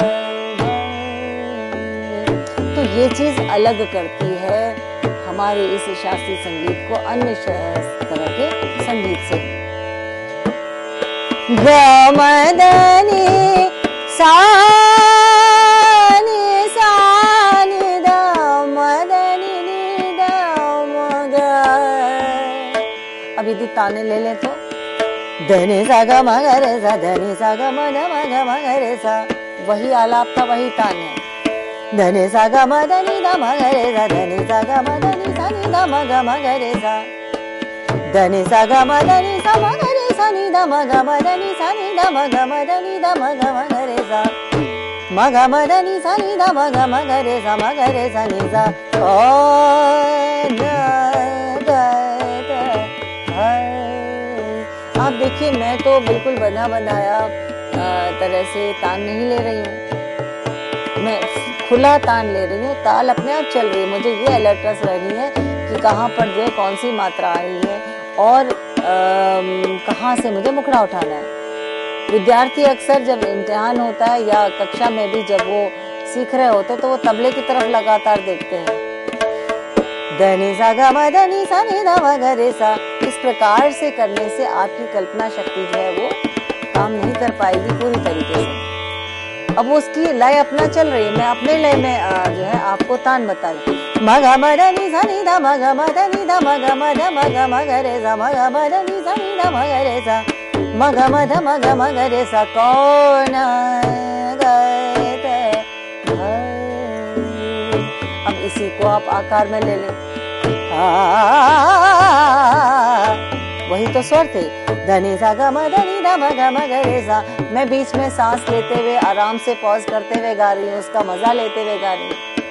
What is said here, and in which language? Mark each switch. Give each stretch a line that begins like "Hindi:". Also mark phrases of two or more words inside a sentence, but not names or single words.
Hindi: तो ये चीज अलग करती है हमारे इस शास्त्रीय संगीत को अन्य तरह के संगीत से। गमदनी सा नि सा नि द मदनी नि द म ताने ले लें तो धनी सा ग म ग रे सा, धनी सा ग म ध म ग म ग रे सा, वही आलाप था, वही तान है। धनी सा ग म धनी ध म ग रे सा, धनी सा ग म धनी सा नि ध म ग म ग रे सा, धनी सा ग म धनी सा म ग रे सा नि ध म ग म धनी सा नि ध म ग म धनी ध म ग म ग रे सा, म ग म धनी सा नि ध म ग म ग रे सा, म ग रे सा नि सा, आप देखिए मैं तो बिल्कुल बंधा बंधाया तरह से तान नहीं ले रही हूँ, मैं खुला तान ले रही हूँ, ताल अपने आप चल रही है। मुझे ये अलर्टनेस रहनी है कि कहाँ पर जो है कौन सी मात्रा आई है और कहाँ से मुझे मुखड़ा उठाना है। विद्यार्थी अक्सर जब इम्तिहान होता है या कक्षा में भी जब वो सीख रहे होते तो वो तबले की तरफ लगातार देखते हैं, धनी सा ग म धनी सा नि ध म ग रे सा। इस प्रकार से करने से आपकी कल्पना शक्ति जो है वो काम नहीं कर पाएगी पूरी तरीके से। अब वो उसकी लय अपना चल रही है, मैं अपने लय में जो है आपको तान बता रही हूँ। म ग म धनी सा नि ध म ग म धनी ध म ग म ध म ग म ग रे सा, म ग म धनी सा नि ध म ग रे सा, म ग म ध म ग म ग रे सा, कौन गए ध। अब इसी को आप आकार में ले लें, वही तो स्वर थे, धनी सा ग म धनी ध म ग म ग रे सा। मैं बीच में सांस लेते हुए आराम से पॉज करते हुए गा रही हूँ, उसका मजा लेते हुए गा रही हूँ।